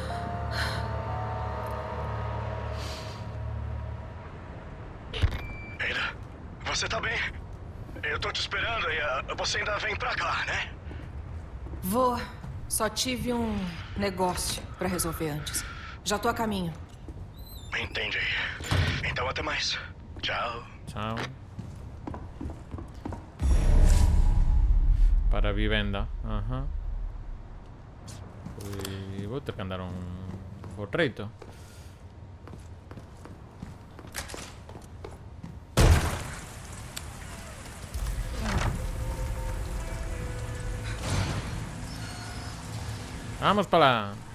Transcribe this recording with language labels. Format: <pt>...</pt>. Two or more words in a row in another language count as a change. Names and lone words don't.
<pt>Ada, você tá bem? Eu tô te esperando e você ainda vem pra cá, né? Vou. Só tive um negócio pra resolver antes. Já tô a caminho. Entendi. Então até mais. Tchau.</pt> <gl>Chao. Para a vivenda. Ajá. Pois vou ter que andar por treito. Vamos para lá.</gl>